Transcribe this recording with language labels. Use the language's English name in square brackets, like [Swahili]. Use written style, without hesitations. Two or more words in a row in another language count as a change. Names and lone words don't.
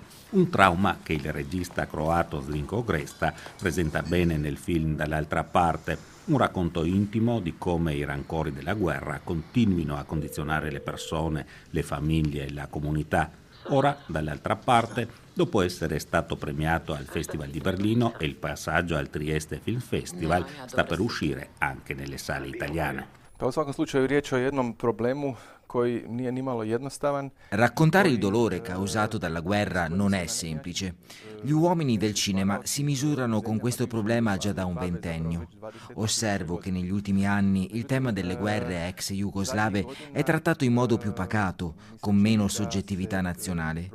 [Italian] Un trauma che il regista croato Zdenko Gresta presenta bene nel film Dall'altra parte, un racconto intimo di come i rancori della guerra continuino a condizionare le persone, le famiglie e la comunità. Ora, dall'altra parte, dopo essere stato premiato al Festival di Berlino e il passaggio al Trieste Film Festival, sta per uscire anche nelle sale italiane. [Croatian] U svakom slučaju riječ o jednom problemu koji nije nimalo jednostavan. [Italian] Raccontare il dolore causato dalla guerra non è semplice. Gli uomini del cinema si misurano con questo problema già da un ventennio. Osservo che negli ultimi anni il tema delle guerre ex jugoslave è trattato in modo più pacato, con meno soggettività nazionale.